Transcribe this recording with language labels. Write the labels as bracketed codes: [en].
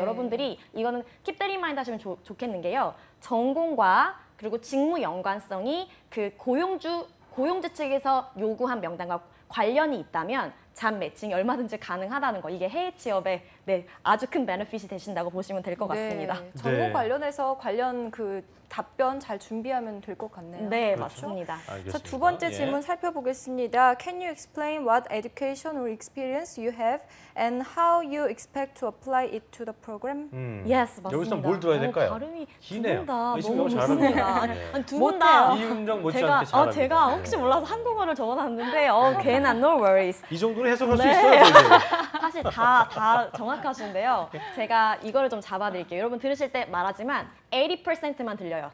[ko] 여러분들이 이거는 [en] keep that in mind [ko] 하시면 좋겠는 게요. 전공과 그리고 직무 연관성이 그 고용주 측에서 요구한 명단과 관련이 있다면 잡 매칭이 얼마든지 가능하다는 거. 이게 해외 취업에 아주 큰 베네핏이 되신다고 보시면 될 것 같습니다. 전공 네. 관련해서 관련 그 답변 잘 준비하면 될 것 같네요. 네, 그렇죠. 맞습니다. 알겠습니다. 자, 두 번째 예. 질문 살펴보겠습니다. [en] Can you explain what education or experience you have and how you expect to apply it to the program? [ko] Yes, 맞습니다. 여기서 뭘 들어야 될까요? 발음이 기네요. 두 분 다 의심이 너무 너무 잘하네요. 좋습니다. 네. 아니, 두 분 다 이윤정 못지않게 잘합니다. 제가 혹시 네. 몰라서 한국어를 적어놨는데 괜한 [en] no worries. [ko] 이 정도는 해석할 수 네. 있어요. 저희도. 사실 다 정확하신데요. 제가 이거를 좀 잡아드릴게요. 여러분 들으실 때 말하지만 80%만 들려요.